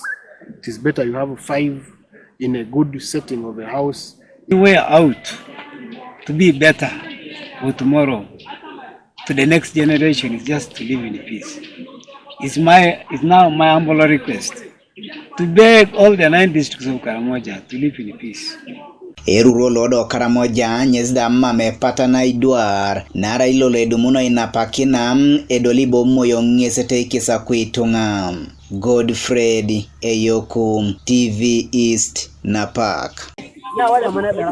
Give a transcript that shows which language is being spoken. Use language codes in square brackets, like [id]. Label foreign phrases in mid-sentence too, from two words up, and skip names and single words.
[en] It is better you have 5 in a good setting of a house. The way out to be better for tomorrow, to the next generation, is just to live in peace. It's now my humble request to beg all the 9 districts of Karamoja to live in peace. [kdj] Eruruok lodo karamoja nyezda mame patana idwar nara ilole dumuno inapakina edolibo moyo ngesete ikisa kuitunga. [en] Godfred Eyoku TV East Napak.